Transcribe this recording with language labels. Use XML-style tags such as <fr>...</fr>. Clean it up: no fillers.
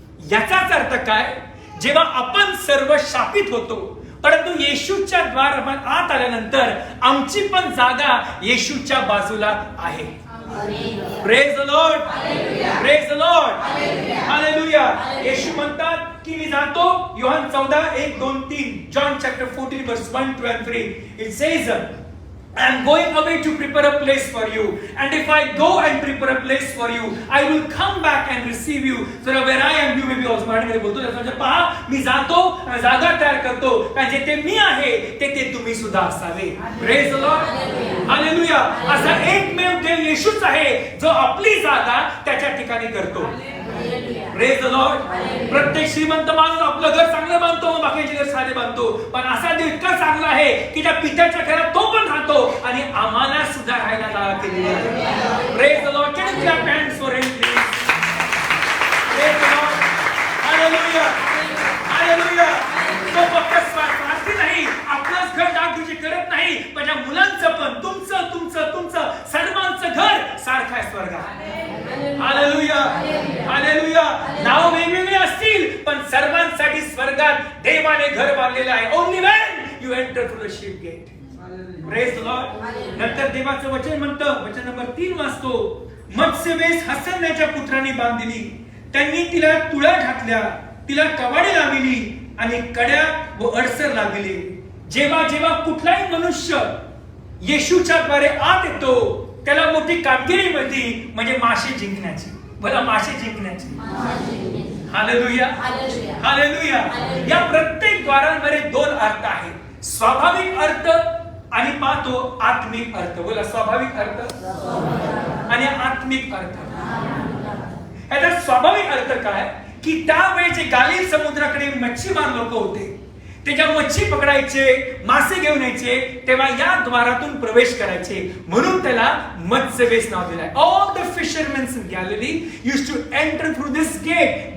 <mr>याचाच अर्थ काय, जेव्हा आपण सर्व शापित होतो परंतु येशूच्या द्वार आत आल्यानंतर आमची पण जागा येशूच्या बाजूला आहे.</mr> <en>Praise the Lord, praise the Lord, hallelujah.</en> <mr>येशू म्हणतात की मी जातो, Yohan 14:1-2-3,</mr> <en>John chapter 14 verse 1-3, it says I am going away to prepare a place for you, and if I go and prepare a place for you, I will come back and receive you, so that where I am you may be also.</en> <mr>मराठीमध्ये बोलतो त्याचा पहा, मी जातो जागा तयार करतो कारण जेथे मी आहे तेथे तुम्ही सुद्धा असावे.</mr> <en>praise the Lord,</en> <mr>hallelujah. असा एकमेव देव येशूच आहे जो आपली जागा त्याच्या ठिकाणी करतो. Praise the Lord. प्रत्येक श्रीमंत माणूस आपलं घर चांगलं बांधतो, मग बाकीचे घर साधे बांधतो, पण असा देव इतका चांगला आहे की त्या पित्याच्या घरात तो पण राहतो आणि आम्हाला सुद्धा राहायला जागा केलेली आहे.</mr> <en>Praise the Lord. Can you clap hands for him please? Praise the Lord. Hallelujah. Hallelujah.</en> <mr>तो फक्त स्वार्थी नाही, आपलंच घर डागडुजी करत नाही, पण या मुलांचं पण, तुमचं तुमचं तुमचं सर्वांचं घर सारखं आहे स्वर्गात. Hallelujah, hallelujah. नाव वेगवेगळे असतील पण सर्वांसाठी स्वर्गात देवाने घर बांधलेलं आहे.</mr> <en>Only when you enter through the sheep gate. Praise the Lord.</en> <mr>नंतर देवाचं वचन म्हणतं, वचन नंबर 3 वाचतो, मत्स्यवेस हसण्याच्या पुत्रांनी बांधली, त्यांनी तिला तुळा घातल्या, तिला कवाडे लावली आणि कड्या व अडसर लावली. जेव्हा जेव्हा कुठलाही मनुष्य येशूच्या द्वारे आत येतो त्याला मोठी कामगिरी मिळते, म्हणजे मासे जिंकण्याची. बोला मासे जिंकण्याची. Hallelujah, hallelujah. या प्रत्येक द्वारांमध्ये 2 अर्थ आहेत, स्वाभाविक अर्थ आणि पाहतो आत्मिक अर्थ. बोला स्वाभाविक अर्थ आणि आत्मिक अर्थ. याचा स्वाभाविक अर्थ काय की त्यावेळी जे गालिल समुद्राकडे मच्छीमार लोक होते ते जेव्हा मच्छी पकडायचे, मासे घेऊन यायचे, तेव्हा या द्वारातून प्रवेश करायचे, म्हणून त्याला मत्स्यवेस नाव दिलं आहे.</mr> <en>All the fishermen in Galilee used to enter through this gate.</en>